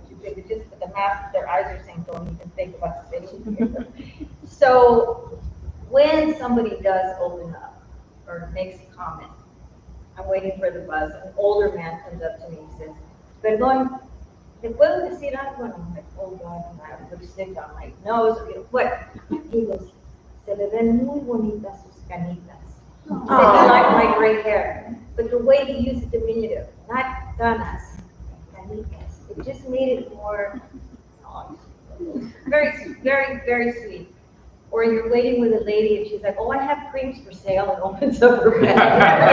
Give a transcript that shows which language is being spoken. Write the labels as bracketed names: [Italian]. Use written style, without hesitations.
[English] Like, they would just put the mask, their eyes are saying, don't even think about sitting here. So when somebody does open up or makes a comment, I'm waiting for the bus, an older man comes up to me and says, [Spanish] perdón, ¿te puedo decir algo? [English] And I'm like, oh God, I have lipstick on my nose. What? He goes, [Spanish] se le ven muy bonitas sus canitas. [English] He said, I like my gray hair. But the way he used diminutive, not canas, canitas, it just made it more, very, very, very sweet. Or you're waiting with a lady and she's like, oh, I have creams for sale, and opens up her bag.